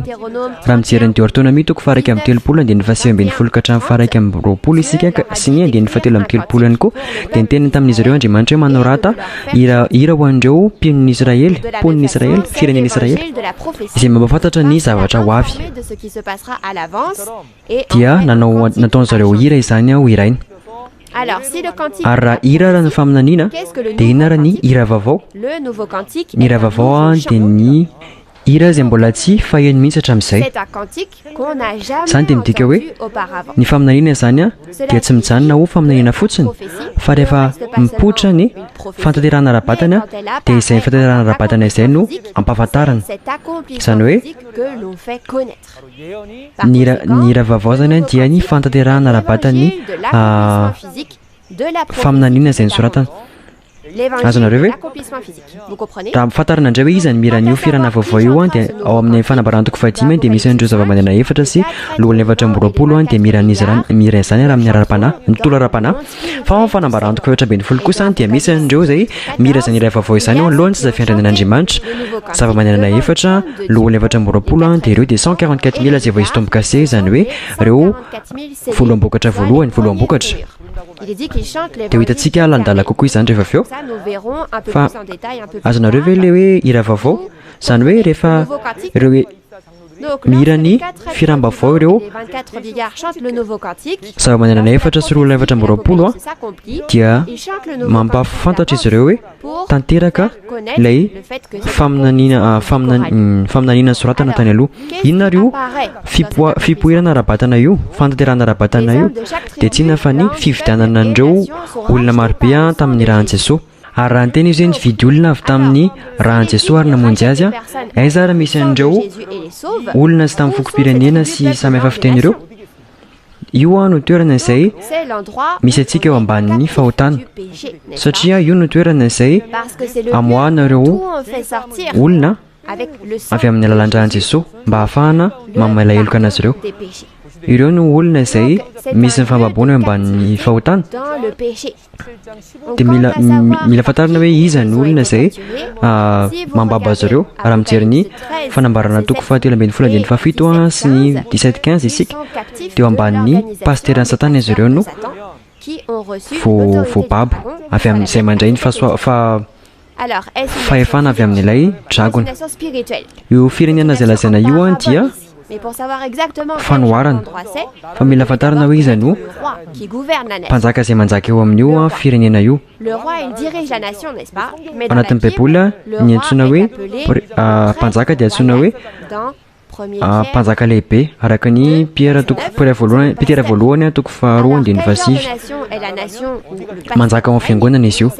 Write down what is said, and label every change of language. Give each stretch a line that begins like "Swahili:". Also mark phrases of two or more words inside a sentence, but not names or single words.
Malagasy: Raha mijery ny Deutéronomie toko 2:13 dia ny 7:20 ka hatramin'ny 2:20 isika sy ny 7:17 ihany koa dia niteniny tamin'izy ireo Andriamanitra hoe manao rata hira ho an'ireo mponiny Israely, firenen'i Israely izay mampafantatra ny zavatra ho avy. Dia nataon'izareo hira izany ho hiraina.
French: Alors, si le cantique
Malagasy: ary raha hira raha ny faminaniana dia inona raha ny hira vaovao
French: le nouveau cantique
Malagasy: ny hira vaovao a dia ny hira izay mbola tsy faheno mihitsy hatramin'izay
French: c'est un cantique qu'on n'a jamais
Malagasy: Zany dia midika hoe
French: entendu auparavant.
Malagasy: ny faminaniana zany a dia tsy mijanona ho faminaniana fotsiny fa rehefa mipoitra ny fantanterana ara-batana a dia izay fantanterana ara-batana izay no ampahafantarana
French: Cet accomplissement
Malagasy: Zany hoe
French: physique que l'on fait connaître.
Malagasy: ny hira vaovao zany a dia ny fantanterana ara-batany
French: De l'accomplissement physique de la
Malagasy: faminaniana izay nosoratana Azonareo ve?
French: l'accomplissement physique. Vous comprenez?
Malagasy: raha mifantarana indray hoe iza ny miran'io firana vaovao io a dia ao amin'ny fanabarantoko fahadimy dia misy an'ireo zava-manana efatra sy lohal'ny efatra amby roapolo a dia miran'izy mira izany raha amin'ny ara-panahy ny tolo ara-panahy fa ao amin'ny fanabarantoko efatra ambin'ny folo kosa dia misy an'ireo izay mira izany iray vaovao izany ao alohany tsy zafiandran'Andriamanitra zava-manana efatra lohal'ny efatra amby roapolo a dia ireo dia 144 000 izay vao izy tomboka se izany hoe ireo folo ambokatra voalohany folo ambokatra
French: Il est dit qu'il chante les
Malagasy: dia ho hitantsika landala kokoa izany rehefa avy eo
French: Ça, nous verrons un peu
Malagasy: Fa-
French: plus en détail un peu plus
Malagasy: azonareo ve
French: tard.
Malagasy: le hoe hira vaovao zany hoe rehefa ireo hoe
French: Donc,
Malagasy: mira
French: lorsque
Malagasy: ny
French: les quatre
Malagasy: firam-baovao ireo
French: les 24 vieillards chantent le nouveau cantique,
Malagasy: zava-manana efatra sy roa efatra amby roapolo a
French: s'accomplit,
Malagasy: dia
French: ils chantent le nouveau
Malagasy: mampafantatra izy ireo hoe
French: pour
Malagasy: tanteraka
French: connaître
Malagasy: ilay
French: le fait que c'est
Malagasy: faminaniana soratana tany aloha inona rio fipoirana ara-batana io fantanterana ara-batana io dia tsy inona fa ny fividianana andreo olona marobe a tamin'ny rahan'i Jesosy ary raha ny tena izy hoe nividy olona avy tamin'ny rahan'i Jesosy ary namonjy azy a aiza raha misy andreo
French: Jésus et les sauve.
Malagasy: olona sy tamin'ny foko-pirenena sy samy hafa fiteny ireo io a no toerana izay
French: C'est l'endroit
Malagasy: misy antsika eo ambanin'ny fahotana
French: du péché, n'est-ce pas?
Malagasy: satria io no toerana izay
French: Parce que c'est le
Malagasy: amoahana
French: lieu
Malagasy: ireo
French: où on fait sortir
Malagasy: olona
French: avec le sang
Malagasy: avy amin'ny alalandrahan'i Jesosy mba hahafahana mamelaheloka anazy ireo
French: des péchés.
Malagasy: ireo no olona izay misy ny fambaboana eo ambanin'ny fahotana
French: Dans le péché.
Malagasy: dia mila fantarina hoe iza ny olona izay mambaba azy ireo raha mijery ny fanambarana toko fahatelo ambin'ny folo andin'ny fahafito a sy ny 17-15 isika dia eo ambanin'ny pasteran'ny satana izy ireo no
French: Qui ont reçu
Malagasy: voababo avy amin'izay mandray ny
French: Alors, est-ce une
Malagasy: fahefana avy amin'ilay dragona
French: nation spirituelle?
Malagasy: io firenena izay lazaina io a dia
French: Mais pour savoir exactement quel
Malagasy: fanoharana
French: endroit c'est,
Malagasy: fa mila fantarina hoe iza no
French: le roi qui gouverne la nation.
Malagasy: mpanjaka izay manjaka eo amin'io a firenena io
French: Le roi, il dirige la nation, n'est-ce pas? Mais
Malagasy: ao
French: dans la
Malagasy: anatin'ny
French: Bible,
Malagasy: baiboly a
French: le
Malagasy: ny
French: roi
Malagasy: antsoina
French: est
Malagasy: hoe
French: appelé
Malagasy: mpanjaka dia antsoina hoe
French: dans 1er Pierre,
Malagasy: mpanjaka lehibe araka ny Pierre Petera voalohany a toko faharoa andin'ny
French: quel genre
Malagasy: fasivy
French: de nation est la nation où le pasteur
Malagasy: manjaka ao amin'ny fiangonana izy io